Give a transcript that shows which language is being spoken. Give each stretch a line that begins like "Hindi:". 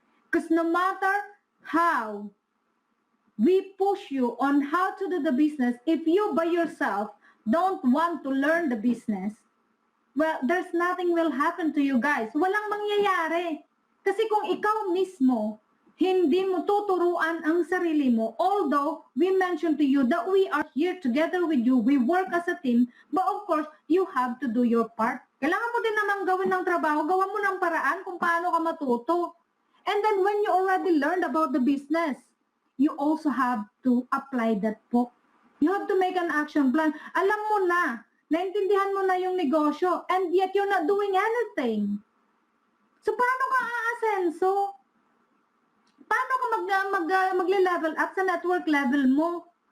English: Because no matter how we push you on how to do the business, if you by yourself don't want to learn the business, well, there's nothing will happen to you guys. Walang mangyayari. Kasi kung ikaw mismo, hindi mo tuturuan ang sarili mo, although we mentioned to you that we are here together with you, we work as a team, but of course, you have to do your part.
Filipino: Kailangan mo din namang gawin ng trabaho, gawan mo ng paraan kung paano ka matuto.
English: And then when you already learned about the business, you also have to apply that po. You have to make an action plan.
Filipino: Alam mo na, naintindihan mo na yung negosyo,
English: and yet you're not doing anything.
Filipino: So paano ka aasenso? Paano ka magle-level up sa network level mo?